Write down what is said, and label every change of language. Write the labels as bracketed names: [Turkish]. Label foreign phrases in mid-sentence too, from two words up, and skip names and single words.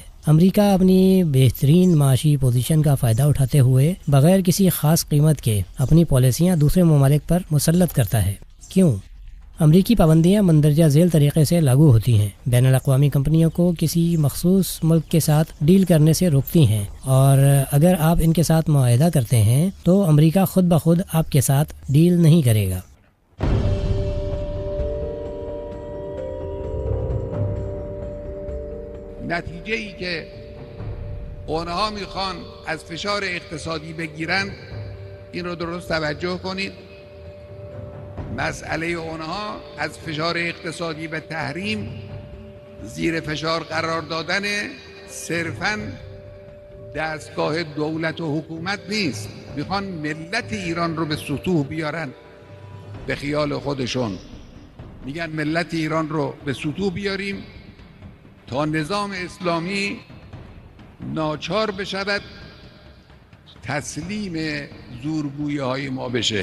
[Urdu] امریکہ اپنی بہترین معاشی پوزیشن کا فائدہ اٹھاتے ہوئے بغیر کسی خاص قیمت کے اپنی پالیسیاں دوسرے ممالک پر مسلط کرتا ہے۔ کیوں؟ امریکی پابندیاں مندرجہ ذیل طریقے سے لاگو ہوتی ہیں، بین الاقوامی کمپنیوں کو کسی مخصوص ملک کے ساتھ ڈیل کرنے سے روکتی ہیں، اور اگر آپ ان کے ساتھ معاہدہ کرتے ہیں تو امریکہ خود بخود آپ کے ساتھ ڈیل نہیں کرے گا۔ [Persian] نتیجه ای که اونها میخوان از فشار اقتصادی بگیرن، این رو درست توجه کنید، مسئله اونها از فشار اقتصادی به تحریم زیر فشار قرار دادن صرفاً دستگاه دولت و حکومت نیست، میخوان ملت ایران رو به سطوح بیارن به خیال خودشون، میگن ملت ایران رو به سطوح بیاریم تا نظام اسلامی ناچار بشود تسلیم زورگویی های ما بشه.